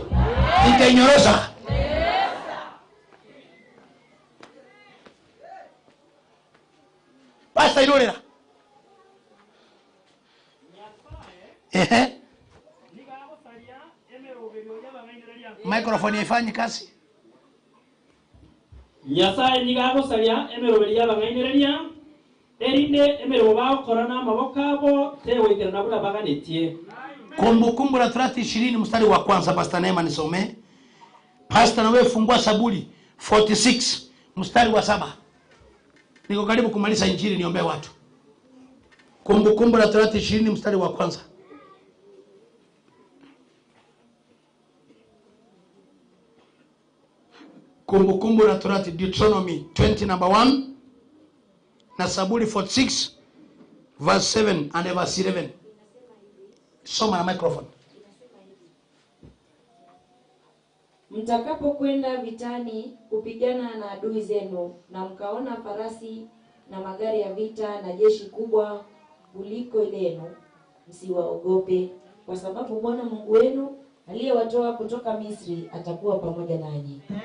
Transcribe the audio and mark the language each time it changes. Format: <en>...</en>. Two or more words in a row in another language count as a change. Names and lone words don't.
<guz>Nitainyorosa. Basta irorera.</guz> <sw>Microphone ifanye kazi.</sw> <guz>Nyasaye nigagusaria emeroberia y'abangainereria. Erinde emerebo bakora n'amabokabo tegoikirana kuna baganetie.</guz> <sw>Kumbukumbu la Torati 20 mstari wa kwanza. Pastor Neema nisome. Pastor na wewe fungua Zaburi 46 mstari wa 7. Niko karibu kumaliza injili, niombe watu. Kumbukumbu la Torati 20 mstari wa kwanza. Kumbukumbu la Torati Deuteronomy 20 number 1 na Zaburi 46</sw> <en>verse 7 and verse 11.</en> <sw>Soma na microphone. Mtakapokwenda vitani kupigana na adui zenu, na mkaona farasi na magari ya vita na jeshi kubwa kuliko lenu, msiwaogope, kwa sababu Bwana Mungu wenu aliyewatoa kutoka Misri atakuwa pamoja nanyi.</sw>